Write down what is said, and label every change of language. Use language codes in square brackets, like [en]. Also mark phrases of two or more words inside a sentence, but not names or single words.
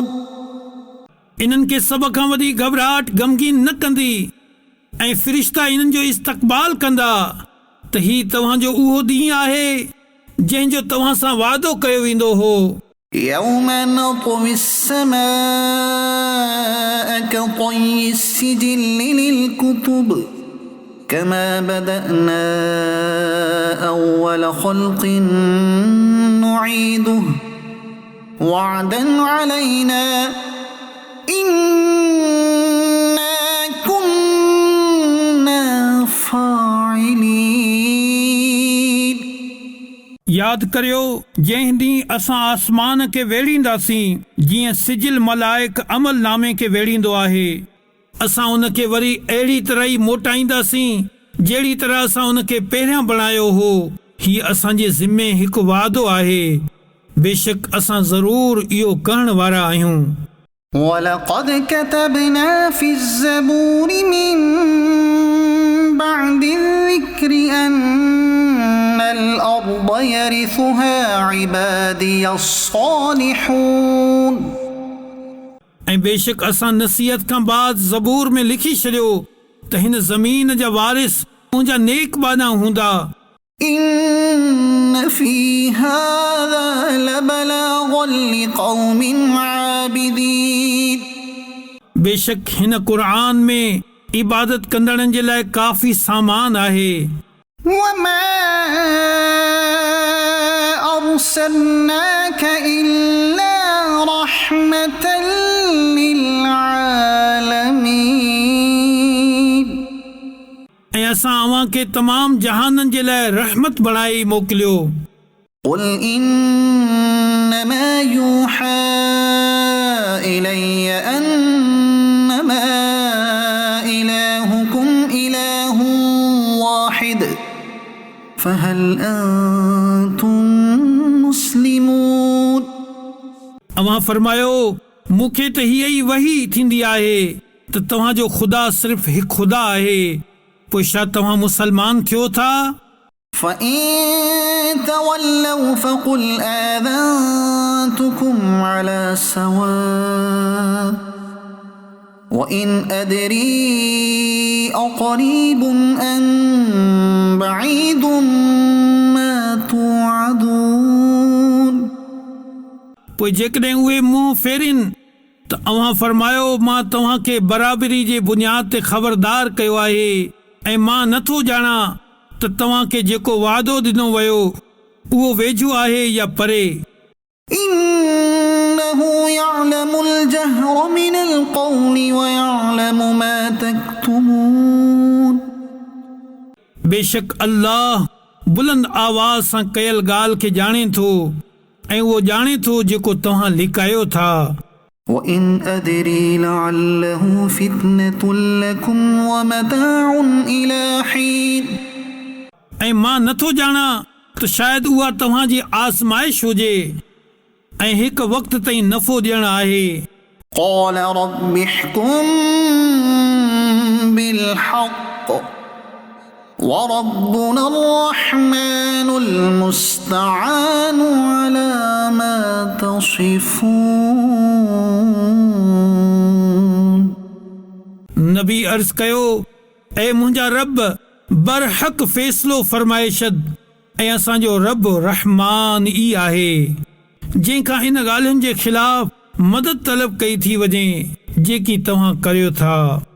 [sd] इन्हनि खे सभ खां वॾी घबराहट गमगीन न कंदी ऐं फ़रिश्ता इन्हनि जो इस्तक़बाल कंदा त ही तव्हांजो उहो ॾींहुं आहे जंहिंजो तव्हां सां वाइदो कयो वेंदो हो [ar] يوم نطوي السماء كطي السجل للكتب كما بدأنا أول خلق نعيده وعدا علينا إنا كنا فاعلين [sd] यादि करियो जंहिं ॾींहुं असां आसमान खे वेड़ींदासीं जीअं सिजिल मलाइक अमल नामे खे वेड़ींदो आहे असां उन खे वरी अहिड़ी तरह ई मोटाईंदासीं जहिड़ी तरह असां उन खे पहिरियां बणायो हो हीउ असांजे ज़िमे हिकु वाइदो आहे बेशक असां ज़रूर इहो करण वारा आहियूं [ar] ولقد كتبنا في الزبور من بعد الذكر أن الأرض يرثها عبادي الصالحون [sd] ऐं बेशक असां नसीहत खां बाद ज़बूर में लिखी छॾियो त हिन ज़मीन जा वारिस मुंहिंजा नेक बाना हूंदा [ar] إن في هذا لبلاغا لقوم عابدين [sd] बेशक हिन क़ुरान में इबादत कंदड़नि जे लाइ काफ़ी सामान आहे [ar] وما أرسلناك إلا رحمة للعالمين [sd] ऐं असां अव्हां खे तमाम जहाननि जे लाइ रहमत बणाई मोकिलियो। [ar] قل إنما يوحى إلي أنما إلهكم إله واحد فهل أنتم مسلمون [sd] अव्हां फरमायो मूंखे त हीअ ई वही थींदी आहे त तव्हांजो ख़ुदा सिर्फ़ु हिकु ख़ुदा आहे, पोइ छा तव्हां मुसलमान थियो था? [ar] فإن تولوا فقل آذنتكم على سواء وإن أدري أقريب أم بعيد ما توعدون [sd] पोइ जेकॾहिं उहे मुंहुं फेरिन त अव्हां फरमायो मां तव्हांखे बराबरी जे बुनियाद ते ख़बरदार कयो आहे ऐं मां नथो ॼाणा त तव्हांखे जेको वादो ॾिनो वियो उहो वेझो आहे या परे। [ar] إنه يعلم الجهر من القول ويعلم ما تكتمون [sd] बेशक अल्लाह बुलंद आवाज़ सां कयल ॻाल्हि खे ॼाणे थो ऐं उहो ॼाणे थो जेको तव्हां लिकायो था। [ar] وإن أدري لعله فتنة لكم ومتاع إلى حين [sd] ऐं मां नथो ॼाणा त शायदि उहा तव्हांजी आज़माइश हुजे ऐं हिकु वक़्त ताईं नफ़ो ॾियणु आहे। [ar] قال رب احكم بالحق وربنا الرحمن المستعان على ما تصفون [sd] नबी अर्ज़ कयो ऐं मुंहिंजा रब बरहक़ फ़ैसिलो फ़रमाए छॾ ऐं असांजो रब रहमान ई आहे जंहिंखां इन ॻाल्हियुनि जे ख़िलाफ़ मदद तलब कई थी वञे जेकी तव्हां करियो था।